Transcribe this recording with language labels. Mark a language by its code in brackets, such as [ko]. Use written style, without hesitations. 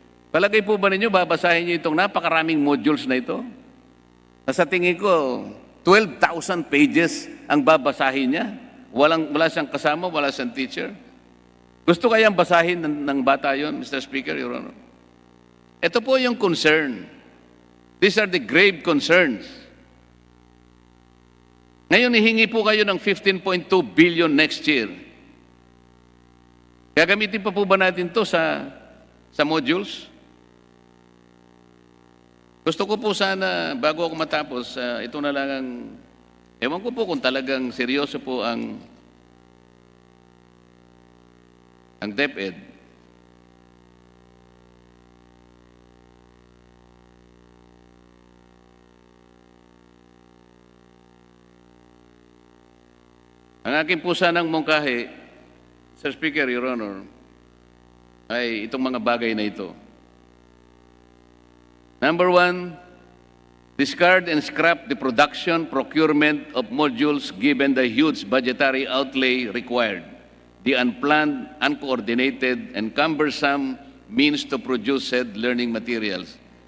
[tl] Palagay po ba ninyo, babasahin niyo itong napakaraming modules na ito? Na sa tingin ko, 12,000 pages ang babasahin niya. Wala siyang kasama, wala siyang teacher. Gusto kayang basahin ng bata yon, Mr. Speaker, Your Honor? Ito po yung concern. [en] These are the grave concerns. [tl] Ngayon, hihingi po kayo ng 15.2 billion next year. Gagamitin pa po ba natin to sa modules? Gusto ko po sana, bago ako matapos, ito na lang ang, ewan ko po kung talagang seryoso po ang DepEd. Ang aking po sanang mungkahi, Sir Speaker, Your Honor, ay itong mga bagay na ito. [en] Number 1, discard and scrap the production, procurement of modules given the huge budgetary outlay required, the unplanned, uncoordinated, and cumbersome means to produce said learning materials.